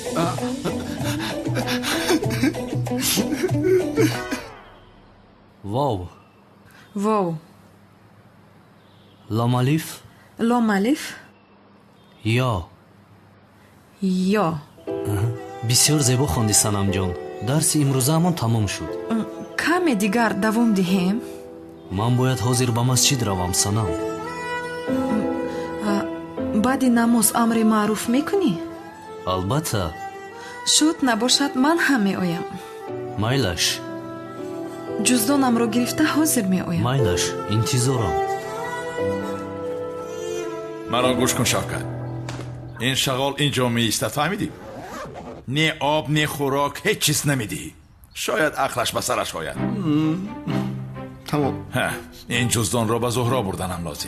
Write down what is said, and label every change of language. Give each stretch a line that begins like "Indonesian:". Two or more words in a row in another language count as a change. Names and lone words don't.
Persian: واو لام الف یا بسیار زیبا خوندی санам ҷон.
Tajik: дарси имрӯзаамон тамом шуд. каме дигар давом диҳем. ман бояд ҳозир ба масҷид равам санам. баъди намоз амри маъруф мекунӣ? албатта. шуд набошад ман ҳам меоям. майлаш. ҷуздонамро гирифта ҳозир меоям. майлаш интизорам.
Persian: مرا گوش کن شفقت. این شغال اینجا میایستد. فهمیدی؟ نه آب نه خوراک هیچ چیز نمیدی. شاید عقلش به سرش آید. تمام. این جزدان را به زهرا بردنم لازم.